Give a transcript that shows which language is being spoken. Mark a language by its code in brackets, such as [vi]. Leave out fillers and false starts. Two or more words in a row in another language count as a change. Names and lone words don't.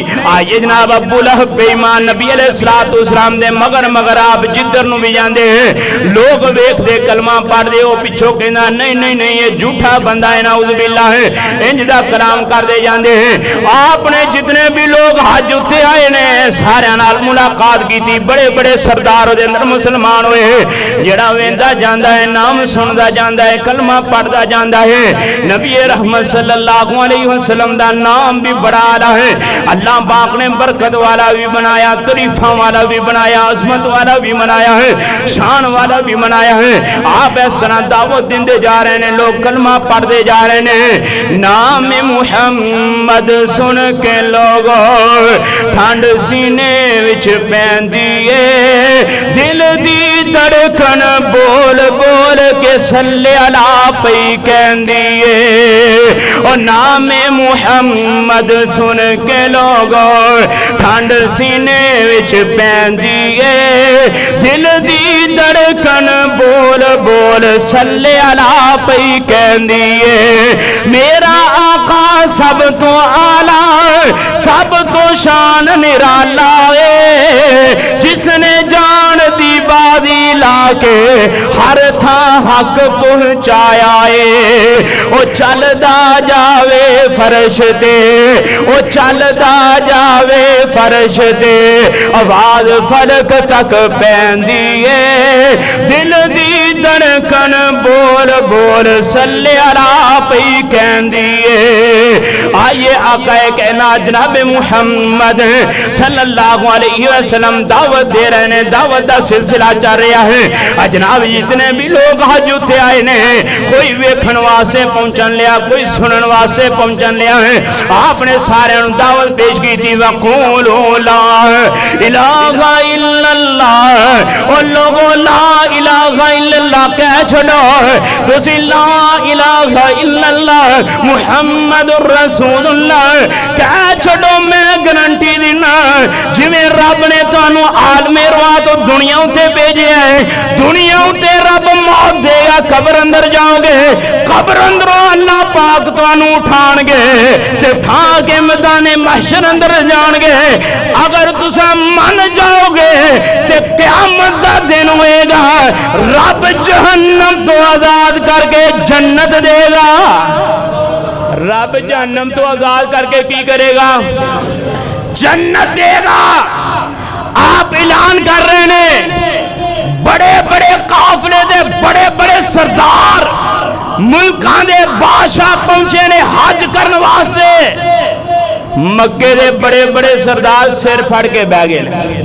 [pa] ਆਇਏ ਜਨਾਬ ਅਬੂ ਲਹਬ ਬੇਈਮਾਨ ਨਬੀ [ar] عليه الصلاة والسلام [pa] ਦੇ ਮਗਰ ਮਗਰ ਆਪ ਜਿਧਰ ਨੂੰ ਭੀ ਜਾਂਦੇ ਲੋਗ ਵੇਖਦੇ ਕਲਮਾ ਪੜ੍ਹਦੇ, ਓ ਪਿਛੋਂ ਕਹੰਦਾ ਨਹੀਂ ਨਹੀਂ ਨਹੀਂ ਯੇ ਝੂਠਾ ਬੰਦਾ ਹੈ, [ar] نعوذ بالله [pa] ਹੈ, ਇੰਜ ਦਾ ਕਲਾਮ ਕਰਦੇ ਜਾਂਦੇ। ਆਪਨੇ ਜਿਤਨੇ ਭੀ ਲੋਗ ਹੱਜ ਉੱਤੇ ਆਏ ਨੇ ਸਾਰੇ ਨਾਲ ਮੁਲਾਕਾਤ ਕੀਤੀ, ਬੜੇ ਬੜੇ ਸਰਦਾਰ ਓਹਦੇ ਅੰਦਰ ਮੁਸਲਮਾਨ ਹੋਏ। ਜੇੜਾ ਵੇਂਦਾ ਜਾਂਦਾ ਹੈ, ਨਾਮ ਸੁਣਦਾ ਜਾਂਦਾ ਹੈ, ਕਲਮਾ ਪੜ੍ਹਦਾ ਜਾਂਦਾ ਹੈ। ਨਬੀ ਰਹਿਮਤ [ar] صلى الله عليه وسلم [pa] ਦਾ ਨਾਮ ਭੀ ਬੜਾ ਆਲਾ ਹੈ। ਅੱਲਾਹ ਪਾਕ ਨੇ ਬਰਕਤ ਵਾਲਾ ਭੀ ਬਣਾਇਆ, ਤਾਰੀਫ਼ਾ ਵਾਲਾ ਭੀ ਬਣਾਇਆ, ਅਜ਼ਮਤ ਵਾਲਾ ਭੀ ਬਣਾਇਆ ਹੈ, ਸ਼ਾਨ ਵਾਲਾ ਭੀ ਬਣਾਇਆ ਹੈ। [ur] آپ اس طرح دعوت دیندے جا رہے ہیں، لوگ کلمہ پڑھتے جا رہے ہیں. [pa] ਨਾਮ ਮੁਹੰਮਦ ਸੁਣ ਕੇ ਲੋਕਾਂ ਠੰਡ ਸੀਨੇ ਵਿਚ ਪੈਂਦੀ ਹੈ, ਦਿਲ ਦੀ ਧੜਕਨ ਬੋਲ ਬੋਲ ਕੇ [ar] صل على [pa] ਪਈ ਕਹਿੰਦੀ ਹੈ। ਓ ਨਾਮ ਮੁਹੰਮਦ ਸੁਣ ਕੇ ਲੋਕਾਂ ਠੰਡ ਸੀਨੇ ਵਿਚ ਪੈਂਦੀ ਹੈ, ਦਿਲ ਦੀ ਧੜਕਨ ਬੋਲ ਬੋਲ [ar] صل على [pa] ਪਈ ਕਹਿੰਦੀ ਹੈ। ਮੇਰਾ ਆਕਾ ਸਭ ਤੋ ਆਲਾ, ਸਭ ਤੋ ਸ਼ਾਨ ਨਿਰਾਲਾ ਹੈ, ਜਿਸਨੇ ਜਾਨ ਦੀ ਬਾਦੀ ਲਾਕੇ ਹਰ ਥਾ ਹੱਕ ਪਹੁੰਚਾਇਆ ਹੈ। ਓ ਚਲਦਾ ਜਾਵੇ ਫ਼ਰਸ਼ ਤੇ, ਓ ਚਲਦਾ ਜਾਵੇ ਫ਼ਰਸ਼ ਤੇ, ਆਵਾਜ਼ ਫ਼ਲਕ ਤਕ ਪੈਂਦੀ ਹੈ, ਦਿਲ ਦੀ ਧੜਕਨ ਬੋਲ ਬੋਲ [ar] صل على [pa] ਪਈ ਕਹਿੰਦੀ ਹੈ। ਆਇਏ ਆਕਾ ਕਹਿਣਾ ਜਨਾਬ ਮੁਹੰਮਦ [ar] صلى الله عليه وسلم [pa] ਦਾਵਤ ਦੇ ਰਹੇ ਨੇ, ਦਾਵਤ ਦਾ ਸਿਲਸਿਲਾ ਚਲ ਰਹਾ ਹੈ। ਜਨਾਬ ਜਿਤਨੇ ਭੀ ਲੋਗ ਹੱਜ ਉੱਤੇ ਆਏ ਨੇ, ਕੋਈ ਵੇਖਣ ਵਾਸਤੇ ਪਹੁੰਚਣ ਲਿਆ, ਕੋਈ ਸੁਣਨ ਵਾਸਤੇ ਪਹੁੰਚਣ ਲਿਆ ਹੈ। ਆਪਨੇ ਸਾਰੇ ਦਾਵਤ ਪੇਸ਼ ਕੀ ਥੀ, [ar] وقولوا لا إله إلا الله, [pa] ਔਰ ਲੋਕਾਂ [ar] لا إله إلا الله [pa] ਕਹਿ ਛੋੜੋ, ਤੁਸੀ [ar] لا إله إلا الله محمد رسول الله [pa] ਕਹਿ ਛੋੜੋ। ਮੈਂ ਗਾਰੰਟੀ ਦੇਣਾ ਜਿਵੇਂ ਰੱਬ ਨੇ ਤੁਹਾਨੂੰ ਆਲਮੇ ਰੂਆ ਤੋ ਦੁਨੀਆ ਉੱਤੇ ਭੇਜੇ ਹੈ, ਦੁਨੀਆ ਉੱਤੇ ਰੱਬ ਮੌਤ ਦੇਗਾ, ਕਬਰ ਅੰਦਰ ਜਾਓਗੇ, ਕਬਰ ਅੰਦਰੋਂ ਅੱਲਾਹ ਪਾਕ ਤੁਹਾਨੂੰ ਉਠਾਣਗੇ ਤੇ ਉਠਾ ਕੇ ਮੈਦਾਨੇ ਮਹਿਸ਼ਰ ਅੰਦਰ ਜਾਣਗੇ। ਅਗਰ ਤੁਸਾ ਮਨ ਜਾਓਗੇ ਤੇ ਕਯਾਮਤ ਦਾ ਦਿਨ ਹੋਏਗਾ, ਰੱਬ ਜਹੰਨਮ ਤੋ ਆਜ਼ਾਦ ਕਰਕੇ ਜੰਨਤ ਦੇਗਾ, رب جہنم تو آزاد کر کے کی کرے گا؟ جنت دے گا۔ آپ اعلان کر رہے ہیں، بڑے بڑے قافلے دے بڑے بڑے سردار ملکاں دے بادشاہ پہنچے نے حج کرن واسطے، مکے دے بڑے بڑے سردار سر پھڑ کے بہ گئے۔